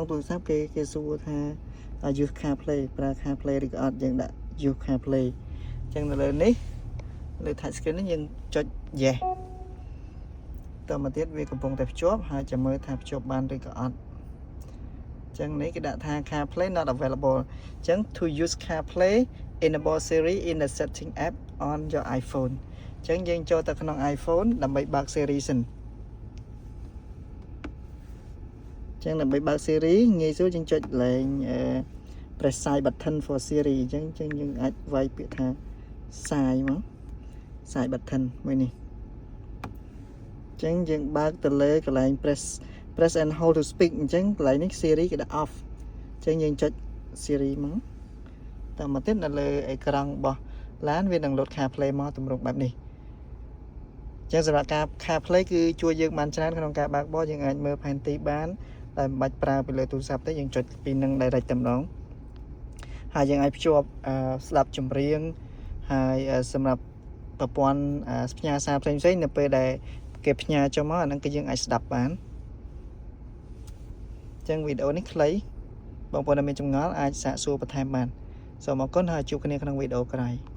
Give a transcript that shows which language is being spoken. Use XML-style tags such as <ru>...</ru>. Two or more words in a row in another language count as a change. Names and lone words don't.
<km>ទូរស័ព្ទគេសួរថា</km> <en>use CarPlay</en> <km>ប្រើ CarPlay ឬក៏អត់យើងដាក់</km> <en>use CarPlay</en> <km>អញ្ចឹងនៅលើនេះលើ</km> <en>touch screen</en> <km>នេះយើងចុច yes តមកទៀតវាកំពុងតែភ្ជាប់ហើយចាំមើលថាភ្ជាប់បានឬក៏អត់អញ្ចឹងនេះគេដាក់ថា</km> <en>CarPlay not available</en> <km>អញ្ចឹង</km> <en>to use CarPlay enable Siri in the setting app on your iPhone</en> <km>អញ្ចឹងយើងចូលទៅក្នុង iPhone ដើម្បីបើក Siri សិន ចឹងដើម្បីបើក Siri ងាយស្រួលយើងចុចលេង</km> <en>press side button for Siri</en> <km>អញ្ចឹងយើងអាចវាយពាក្យថា side មក</km> <en>side button</en> <km>មួយនេះអញ្ចឹងយើងបើកទៅលើ កន្លែង</km> <en>press and hold to speak</en> <km>អញ្ចឹងកន្លែងនេះ Siri គេដាក់ off អញ្ចឹងយើងចុច Siri មកតមកទៀតនៅលើអេ ក្រង់របស់ឡានវានឹង</km> <en>load CarPlay</en> <km>មកទម្រង់បែបនេះអញ្ចឹងសម្រាប់ការ CarPlay គឺជួយយើង បានច្រើនក្នុងការបើកបរយើងអាចមើលផែនទីបានតែមិនបាច់ប្រើពីលើទូរស័ព្ទទេយើងចុចពីនឹង direct តែម្ដងហើយយើងអាចភ្ជាប់ស្ដាប់ចម្រៀងហើយសម្រាប់ប្រព័ន្ធផ្ញើសារផ្សេងៗនៅពេលដែលគេផ្ញើចុះមកអាហ្នឹងគឺយើងអាចស្ដាប់បានអញ្ចឹងវីដេអូនេះខ្លីបងប្អូនដែលមានចម្ងល់អាចសាកសួរបន្ថែមបានសូមអរគុណហើយជួបគ្នាក្នុងវីដេអូក្រោយ</km>